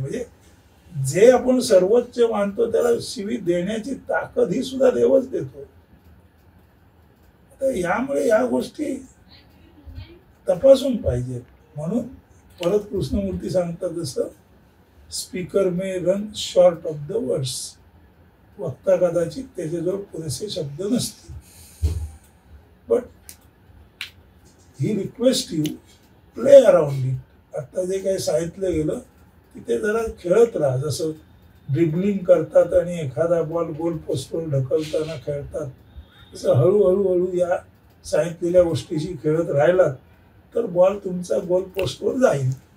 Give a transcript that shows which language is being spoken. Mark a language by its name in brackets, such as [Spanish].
[Marathi] म्हणजे जे आपण सर्वोच्च मानतो त्याला शिवी देण्याची ताकद ही सुद्धा देवच देतो. तर यामुळे या गोष्टी तपासून पाहिजे. म्हणून परत कृष्णमूर्ती सांगतात जसं [English] speaker may run short of the words, [Marathi] वक्ता कदाचित त्याच्याजवळ पुरेसे शब्द नसतील. [English] But he request you play around it. [Marathi] आता जे काही सांगितलं गेलं तिथे जरा खेळत राहा. जसं ड्रिबलिंग करतात आणि एखादा बॉल गोल पोस्टवर ढकलताना खेळतात, तसं हळूहळू या सांगितलेल्या गोष्टीशी खेळत राहिलात तर बॉल तुमचा गोल पोस्टवर जाईल.